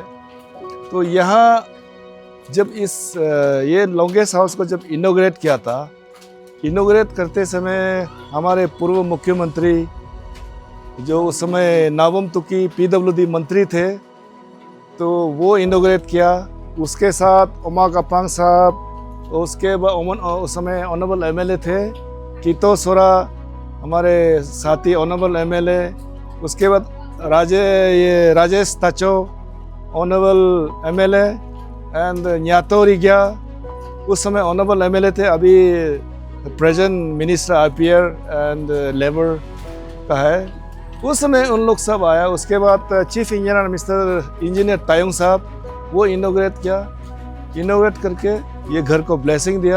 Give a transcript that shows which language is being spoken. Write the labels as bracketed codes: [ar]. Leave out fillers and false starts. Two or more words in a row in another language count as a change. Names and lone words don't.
[hi] तो यहाँ जब ये [en] longest house [hi] को जब इनॉग्रेट किया था, इनॉग्रेट करते समय हमारे पूर्व मुख्यमंत्री जो उस समय नाबम तुकी PWD मंत्री थे, तो वो इनॉग्रेट किया। उसके साथ उमा कापांग साहब, उसके बाद उस समय [en] honourable MLA [hi] थे कीतो सोरा, हमारे साथी [en] honourable MLA. [hi] उसके बाद राजेश ताचो [en] honourable MLA and [hi] न्यातो रिग्या उस समय [en] honourable MLA [hi] थे। अभी [en] present minister IPR and labour [hi] का है। उस समय उन लोग सब आया। उसके बाद [en] chief engineer mister engineer [hi] तायुंग साहब वो इनॉग्रेट किया। इनॉग्रेट करके ये घर को ब्लेसिंग दिया।